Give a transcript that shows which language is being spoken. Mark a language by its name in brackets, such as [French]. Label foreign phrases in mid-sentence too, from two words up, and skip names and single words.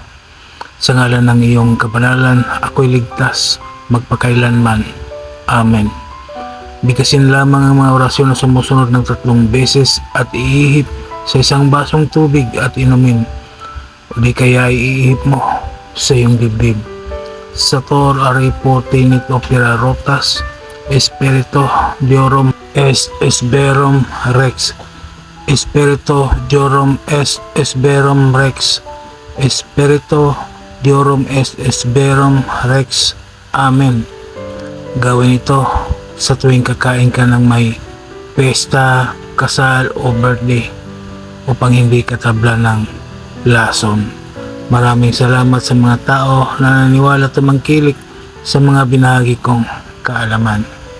[Filipino] Sa ngalan ng iyong kabanalan, ako'y ligtas magpakailanman. Amen. Bigkasin lamang ang mga orasyon na sumusunod ng 3 beses at iihip sa isang basong tubig at inumin. O di kaya iihip mo sa iyong dibdib. [Latin] Sator aripo tinit opera rotas, Espirito Diorum est esberum rex. Espirito Diorum est esberum rex. Espirito Diorum est esberum rex. [Filipino] Amen. Gawin ito sa tuwing kakain ka ng may pesta, kasal o birthday upang hindi katabla ng lason. Maraming salamat sa mga tao na naniwala at tumangkilik sa mga binahagi kong kaalaman.